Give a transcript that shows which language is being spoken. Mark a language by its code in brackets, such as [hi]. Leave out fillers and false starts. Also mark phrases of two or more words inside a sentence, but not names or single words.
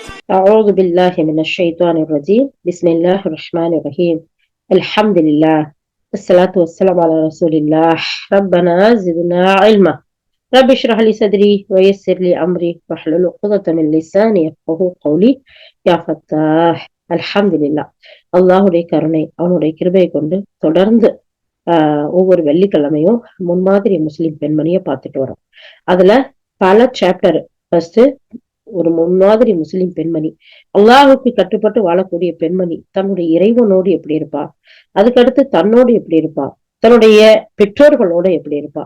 [ar] أعوذ بالله من الشيطان الرجيم بسم الله الرحمن الرحيم الحمد لله والصلاة والسلام على رسول الله ربنا زدنا علما رب اشرح لي صدري ويسر لي أمري واحلل عقدة من لساني يفقهوا قولي يا فتاح الحمد لله [ta] அல்லாஹுடைய கருணை அவனுடைய கிருபையை கொண்டு தொடர்ந்து ஒவ்வொரு வெள்ளிக்கிழமையும் முன்மாதிரி முஸ்லிம் பெண்மணியை பார்த்துட்டு வரோம். அதுல பல [en] chapter first [ta] ஒரு முன்மாதிரி முஸ்லிம் பெண்மணி, அல்லாஹுக்கு கட்டுப்பட்டு வாழக்கூடிய பெண்மணி தன்னுடைய இறைவனோடு எப்படி இருப்பா, அதுக்கடுத்து தன்னோடு எப்படி இருப்பா, தன்னுடைய பெற்றோர்களோட எப்படி இருப்பா.